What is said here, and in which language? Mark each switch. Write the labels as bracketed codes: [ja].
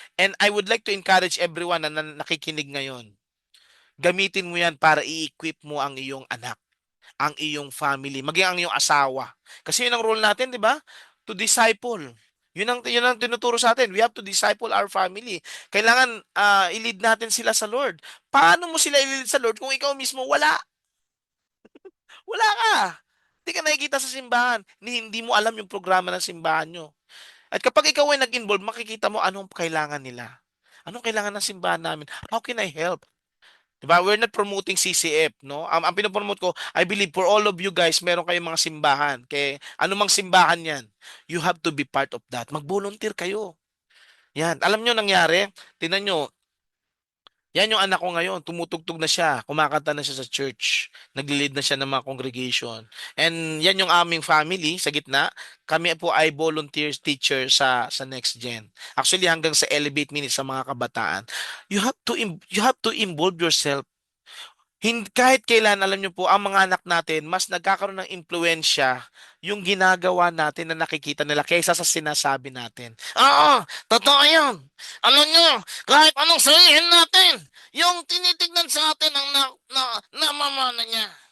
[en] And I would like to encourage everyone [tl] na nakikinig ngayon. Gamitin mo yan para i-equip mo ang iyong anak, ang iyong family, maging ang iyong asawa. Kasi yun ang role natin, di ba? [en] To disciple. [tl] Yun ang tinuturo sa atin. [en] We have to disciple our family. [tl] Kailangan i-lead natin sila sa Lord. Paano mo sila i-lead sa Lord kung ikaw mismo wala? Wala ka. Hindi ka nakikita sa simbahan. Hindi mo alam yung programa ng simbahan nyo. At kapag ikaw ay nag-involve, makikita mo anong kailangan nila. Anong kailangan ng simbahan namin? [en] How can I help? Diba? We're not promoting CCF, no? [tl] Ang pinopromote ko, [en] I believe for all of you guys, [tl] meron kayong mga simbahan. Kaya anumang simbahan yan, [en] you have to be part of that. [tl] Mag-volunteer kayo. Yan. Alam nyo nangyari? Tingnan nyo, yan yung anak ko ngayon. Tumutugtog na siya. Kumakanta na siya sa church. Nag-lead na siya ng mga congregation. And yan yung aming family sa gitna. Kami po ay volunteer teacher sa next gen. Actually hanggang sa Elevate Minutes sa mga kabataan. [en] You have to involve yourself. [tl] Kahit kailan, alam niyo po, ang mga anak natin, mas nagkakaroon ng impluensya yung ginagawa natin na nakikita nila kaysa sa sinasabi natin. Oo, totoo yan. Alam niyo, kahit anong sabihin natin, yung tinitignan sa atin ang namamana niya.